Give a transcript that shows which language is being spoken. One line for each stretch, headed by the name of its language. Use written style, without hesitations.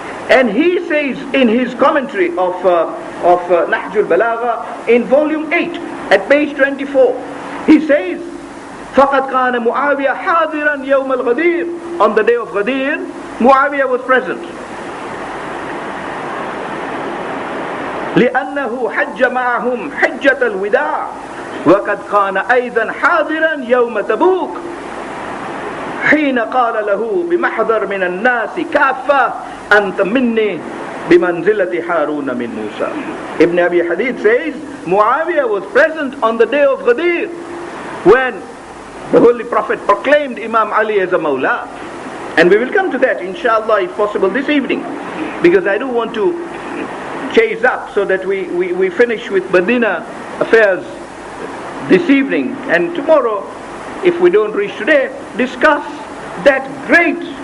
English: And he says in his commentary of Nahjul Balagha in volume 8, at page 24, he says,
Arabic: فَقَدْ كَانَ مُعَاوِيَةَ حَاضِرًا يَوْمَ الْغَدِيرِ.
English: On the day of Ghadir, Muawiyah was present.
Arabic: لأنه حج معهم حجة الوداع وقد كان أيضا حاضرا يوم تبوك حين قال له بمحضر من الناس كافة أنت مني بمنزلة هارون من موسى.
English: Ibn Abi Hadith says Muawiyah was present on the day of Ghadir when the Holy Prophet proclaimed Imam Ali as a Mawla. And we will come to that inshallah if possible this evening, because I do want to chase up so that we finish with Medina affairs this evening, and tomorrow, if we don't reach today, discuss that great